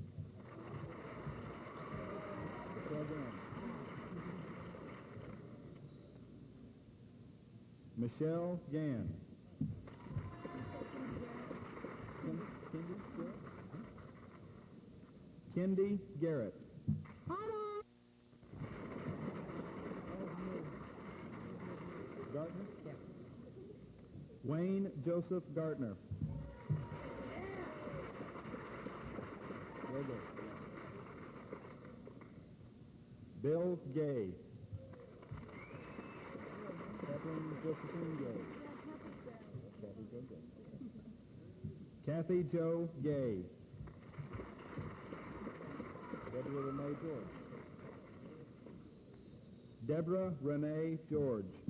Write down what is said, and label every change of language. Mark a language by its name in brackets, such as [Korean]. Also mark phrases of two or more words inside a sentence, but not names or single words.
[English] Michelle Gann. Kendi Garrett. Gartner? Yeah. Wayne Joseph Gartner. Very good. Bill Gay. Catherine Josephine Gay. Kathy Jo Gay. Kathy Jo Gay. Deborah Renee George. Deborah Renee George.